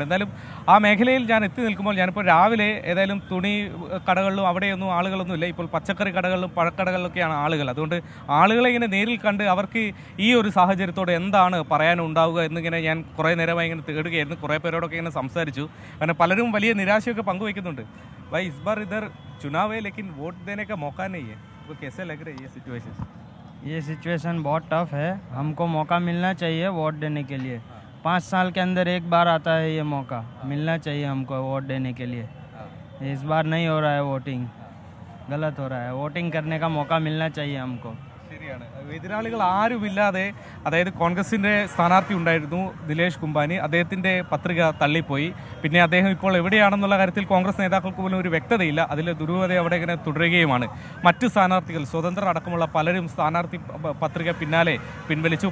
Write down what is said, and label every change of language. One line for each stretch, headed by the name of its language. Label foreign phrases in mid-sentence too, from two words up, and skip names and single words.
Malayalam: എന്തായാലും ആ മേഖലയിൽ ഞാൻ എത്തി നിൽക്കുമ്പോൾ ഞാനിപ്പോൾ രാവിലെ ഏതായാലും തുണി കടകളിലും അവിടെയൊന്നും ആളുകളൊന്നും ഇല്ല. ഇപ്പോൾ പച്ചക്കറി കടകളിലും പഴക്കടകളിലൊക്കെയാണ് ആളുകൾ. അതുകൊണ്ട് ആളുകളെ ഇങ്ങനെ നേരിൽ കണ്ട് അവർക്ക് ഈ ഒരു സാഹചര്യത്തോട് എന്താണ് പറയാനുണ്ടാവുക എന്നിങ്ങനെ ഞാൻ കുറേ നേരമായി ഇങ്ങനെ തേടുകയായിരുന്നു. കുറേ പേരോടൊക്കെ ഇങ്ങനെ സംസാരിച്ചു. കാരണം പലരും വലിയ നിരാശയൊക്കെ പങ്കുവയ്ക്കുന്നുണ്ട്.
Hindi: भाई इस बार इधर चुनाव है लेकिन वोट देने का मौका नहीं है, तो कैसे लग रहा है ये सिचुएशन? ये सिचुएशन बहुत टफ है. हमको मौका मिलना चाहिए वोट देने के लिए. 5 साल के अंदर एक बार आता है ये मौका, मिलना चाहिए हमको वोट देने के लिए. इस बार नहीं हो रहा है वोटिंग, गलत हो रहा है. वोटिंग करने का मौका मिलना चाहिए हमको.
Malayalam: ശരിയാണ്. എതിരാളികൾ ആരുമില്ലാതെ, അതായത് കോൺഗ്രസിൻ്റെ സ്ഥാനാർത്ഥി ഉണ്ടായിരുന്നു ദിലേഷ് കുംഭാനി, അദ്ദേഹത്തിൻ്റെ പത്രിക തള്ളിപ്പോയി. പിന്നെ അദ്ദേഹം ഇപ്പോൾ എവിടെയാണെന്നുള്ള കാര്യത്തിൽ കോൺഗ്രസ് നേതാക്കൾക്ക് പോലും ഒരു വ്യക്തതയില്ല. അതിൽ ദുരൂഹത അവിടെ ഇങ്ങനെ തുടരുകയുമാണ്. മറ്റ് സ്ഥാനാർത്ഥികൾ, സ്വതന്ത്രർ അടക്കമുള്ള പലരും സ്ഥാനാർത്ഥി പത്രിക പിന്നാലെ പിൻവലിച്ചു.